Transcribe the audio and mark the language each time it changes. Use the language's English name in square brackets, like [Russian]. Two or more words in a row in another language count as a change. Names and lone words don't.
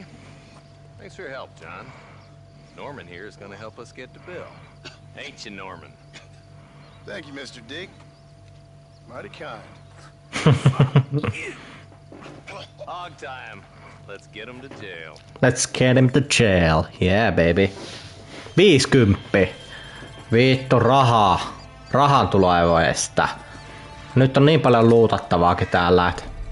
[English] Thanks for your help, John. Norman here is going to help us get to Bill. Ain't you, Norman? Thank you, Mr. Dick. Mighty kind. Hog time. Let's get him to jail. Let's get him to jail. Yeah, baby. 50. [Finnish] Vittu rahaa. Rahan tuloa ei voi estää. Nyt on niin paljon luutattavaakin täällä, et...